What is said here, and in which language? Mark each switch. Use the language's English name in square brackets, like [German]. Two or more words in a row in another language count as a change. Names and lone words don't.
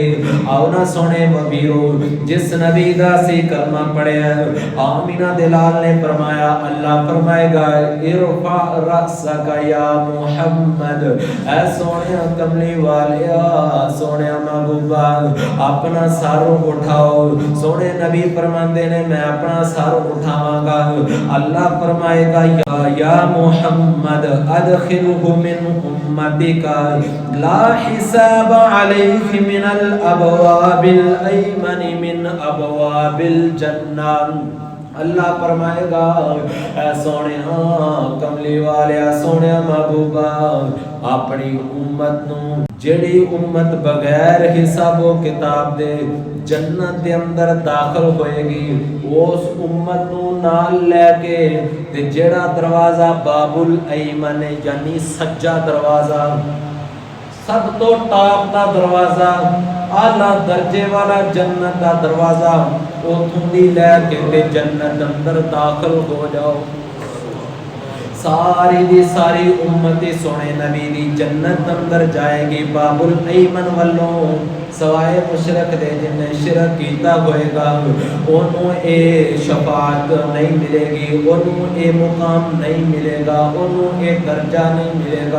[Punjabi] ਆਓ ਨਾ ਸੋਹਣੇ ਵੀਰੋ ਜਿਸ ਨਬੀ ਦਾ ਸੀ ਕਲਮਾ ਪੜ੍ਹਿਆ ਆਮਿਨਾ ਦੇ ਲਾਲ ਨੇ ਫ਼ਰਮਾਇਆ ਅੱਲਾਹ ਫ਼ਰਮਾਏਗਾ [Arabic] ارفع رأسك يا محمد, [Punjabi] ਐ ਸੋਹਣੇ ਕਮਲੀ ਵਾਲਿਆ ਸੋਹਣੇ ਮਹਿਬੂਬਾ ਅਪਣਾ ਸਿਰ ਉਠਾਓ। ਸੋਹਣੇ ਨਬੀ ਫ਼ਰਮਾਂਦੇ ਨੇ ਮੈਂ ਅਪਣਾ ਸਿਰ ਉਠਾਵਾਂਗਾ। ਅੱਲਾਹ ਫ਼ਰਮਾਏਗਾ [Arabic] يا محمد أدخله من أمتك لا حساب عليه من الأبواب الأيمن من أبواب الجنة. [Punjabi] ਅੱਲਾਹ ਫ਼ਰਮਾਏਗਾ ਸੋਹਣੇ ਕਮਲੀ ਵਾਲੇ ਸੋਹਣੇ ਮਹਿਬੂਬਾ ਅਪਣੀ ਉੱਮਤ ਨੂੰ ਜਿਹੜੀ ਉੱਮਤ ਬਗ਼ੈਰ ਹਿਸਾਬੋ ਕਿਤਾਬ ਦੇ ਜੰਨਤ ਦੇ ਅੰਦਰ ਦਾਖ਼ਿਲ ਹੋਏਗੀ ਉਸ ਉੱਮਤ ਨੂੰ ਨਾਲ ਲੈਕੇ ਤੇ ਜਿਹੜਾ ਦਰਵਾਜ਼ਾ ਬਾਬੁਲ ਅਯਮਨ ਯਾਨੀ ਸੱਜਾ ਦਰਵਾਜ਼ਾ ਸਬ ਤੋਂ ਟੌਪ ਕਾ ਦਰਵਾਜ਼ਾ ਆਲਾ ਦਰਜੇ ਵਾਲਾ ਜੰਨਤ ਕਾ ਦਰਵਾਜ਼ਾ ਉੱਥੋਂ ਦੀ ਲੈਕੇ ਤੇ ਜੰਨਤ ਅੰਦਰ ਦਾਖ਼ਿਲ ਹੋ ਜਾਓ। ਸਾਰੀ ਦੀ ਸਾਰੀ ਉੱਮਤ ਸੋਹਣੇ ਨਬੀ ਦੀ ਜੰਨਤ ਅੰਦਰ ਜਾਏਗੀ ਬਾਬੁਲ ਅਯਮਨ ਵੱਲੋਂ ਸਿਵਾਏ ਮੁਸ਼ਰਿਕ ਦੇ ਜਿਨ੍ਹਾਂ ਸ਼ਿਰਕ ਕੀਤਾ ਹੋਏਗਾ ਓਨੂੰ ਏ ਸ਼ਫ਼ਾਅਤ ਨਹੀਂ ਮਿਲੇਗੀ, ਓਨੂੰ ਏ ਮੁਕਾਮ ਨਹੀਂ ਮਿਲੇਗਾ, ਓਨੂੰ ਏ ਦਰਜਾ ਨਹੀਂ ਮਿਲੇਗਾ, ओनू ए दर्जा नहीं मिलेगा।